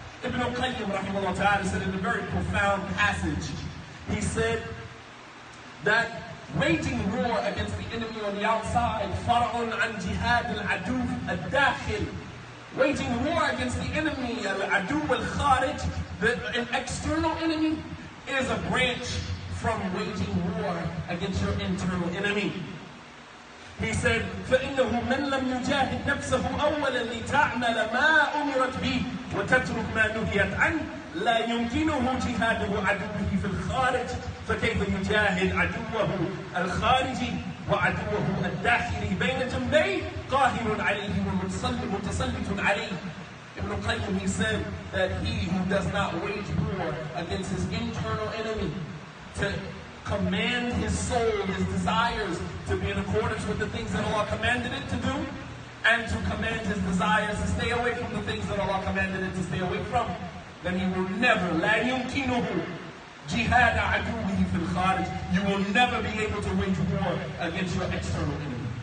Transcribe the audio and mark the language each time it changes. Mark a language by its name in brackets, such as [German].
[English] Ibn al-Qayyim rahimahullah ta'ala said in a very profound passage, he said that waging war against the enemy on the outside, [Arabic] fara'un an jihad al-adu al-dakhil, [English] waging war against the enemy, [Arabic] al-adu al-kharij, [English] an external enemy, is a branch from waging war against your internal enemy. He said, [Arabic] فَإِنَّهُ مَنْ لَمْ يُجَاهِدْ نَفْسَهُ أَوَّلًا لِتَعْمَلَ مَا أُمِرَتْ بِهِ وَتَتْرُكْ مَا نُهِيَتْ عَنْهُ لا يمكنه جهاده عدوه في الخارج فكيف يجاهد عدوه الخارجي وعدوه الداخلي بين جنبيه قاهر عليه ومتسلط عليه. [English] Ibn al-Qayyim, he said that he who does not wage war against his internal enemy, to command his soul, his desires to be in accordance with the things that Allah commanded it to do, and to command his desires to stay away from the things that Allah commanded it to stay away from, then he will never, [Arabic] لا يمكنه جهاد عدوه في الخارج, [English] you will never be able to wage war against your external enemy.